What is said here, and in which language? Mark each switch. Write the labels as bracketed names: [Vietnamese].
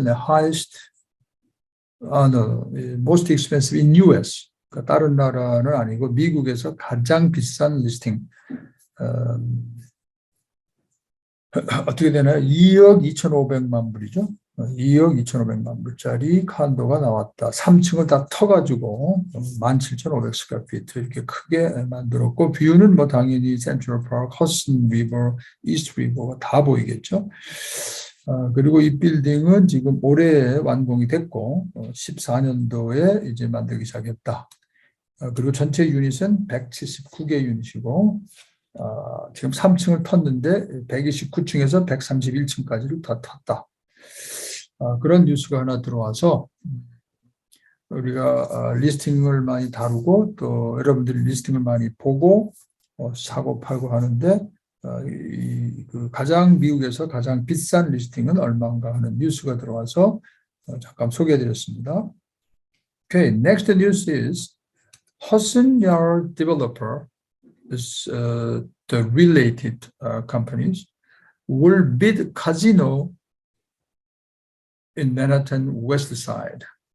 [English] 네, highest, no, most expensive in US. [Korean] 그러니까 다른 나라는 아니고 미국에서 가장 비싼 리스팅. 어떻게 되나요? 2억 2,500만 불이죠. 2억 2,500만 불짜리 칸도가 나왔다. 3층을 다 터가지고 17,500 스퀘어피트 이렇게 크게 만들었고, 뷰는 뭐 당연히 센트럴 파크, 허슨 리버, 이스트 리버가 다 보이겠죠. 그리고 이 빌딩은 지금 올해 완공이 됐고 14년도에 이제 만들기 시작했다. 그리고 전체 유닛은 179개 유닛이고 지금 3층을 텄는데 129층에서 131층까지를 다 텄다. 그런 뉴스가 하나 들어와서 우리가 리스팅을 많이 다루고 또 여러분들이 리스팅을 많이 보고 사고 팔고 하는데 그 가장 미국에서 가장 비싼 리스팅은 얼마인가 하는 뉴스가 들어와서 잠깐 소개해드렸습니다. [English] Okay, next news is Hudson Yard developer is the related companies will bid casino in Manhattan West Side.